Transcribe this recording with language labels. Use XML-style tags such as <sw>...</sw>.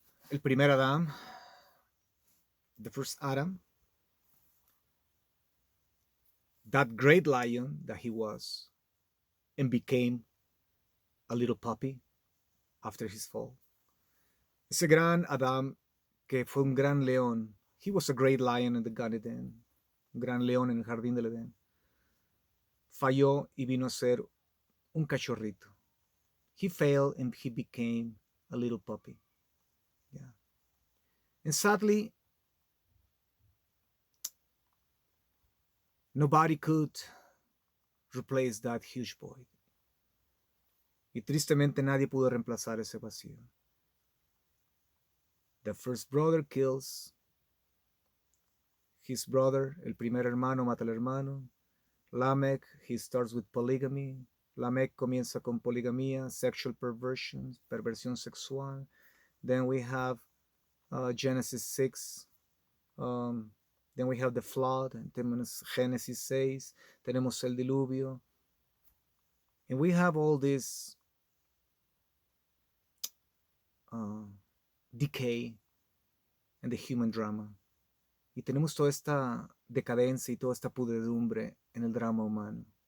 <es>El primer Adán,</es> <en>the first Adam, that great lion that he was and became a little puppy after his fall.</en> <es>Ese gran Adam que fue un gran león.</es> <en>He was a great lion in the Garden Eden.</en> <es>Un gran león en el jardín del Edén. Falló y vino a ser un cachorrito.</es> <en>He failed and he became a little puppy. Yeah. And sadly, nobody could replace that huge void.</en> <es>Y tristemente nadie pudo reemplazar ese vacío.</es> <en>The first brother kills his brother,</en> <es>el primer hermano mata al hermano.</es> <en>Lamech, he starts with polygamy.</en> <es>Lamech comienza con poligamia,</es> <en>sexual perversion,</en> <es>perversión sexual.</es> <en>Then we have Genesis 6. Then we have the flood.</en> <es>Tenemos Génesis 6. Tenemos el diluvio.</es> <en>And we have all this decay in the human drama.</en> <es>Y tenemos toda esta decadencia y toda esta pudredumbre en el drama humano.</es>